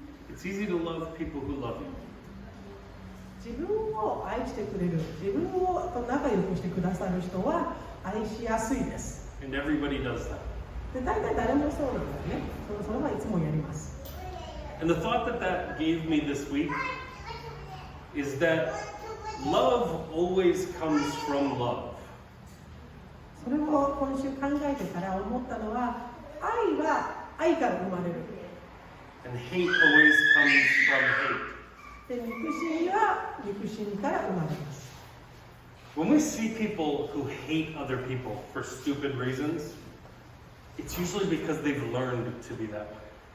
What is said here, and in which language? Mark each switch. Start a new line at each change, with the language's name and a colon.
English: It's easy to love people who love you.
Japanese: 自分を愛してくれる、自分を仲良くしてくださる人は愛しやすいです。
English: And everybody does that.
Japanese: で、大体誰もそうなんだよね。それはいつもやります。
English: And the thought that gave me this week is that love always comes from love.
Japanese: それを今週考えてから思ったのは、愛は愛から生まれる。
English: And hate always comes from hate.
Japanese: で、憎しみは憎しみから生まれます。
English: When we see people who hate other people for stupid reasons, it's usually because they've learned to be that way.